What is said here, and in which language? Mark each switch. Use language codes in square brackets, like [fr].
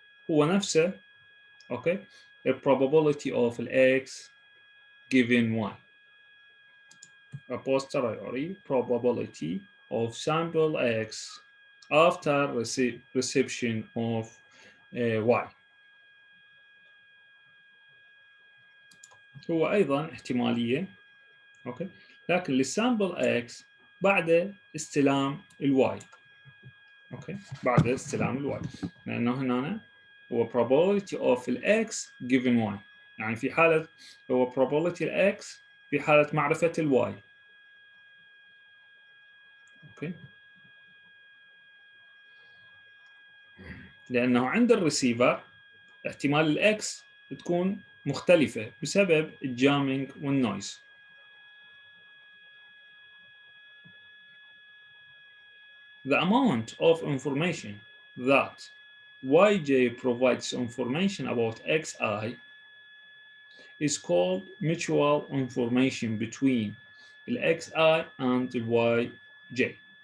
[ar] هو نفسه أوكي [en] the probability of x given y. A posteriori probability of sample x after reception of y. [ar] هو أيضا احتمالية أوكي، لكن للسامبل x بعد استلام الواي. أوكي، بعد استلام الواي، لأنه هنا هو [en] probability of x given y، [ar] يعني في حالة هو probability x في حالة معرفة الواي. أوكي، لأنه عند الريسيفر احتمال الإكس تكون مختلفة بسبب الجامينج والنويز. [en] The amount of information that yj provides information about xi is called mutual information between xi and yj.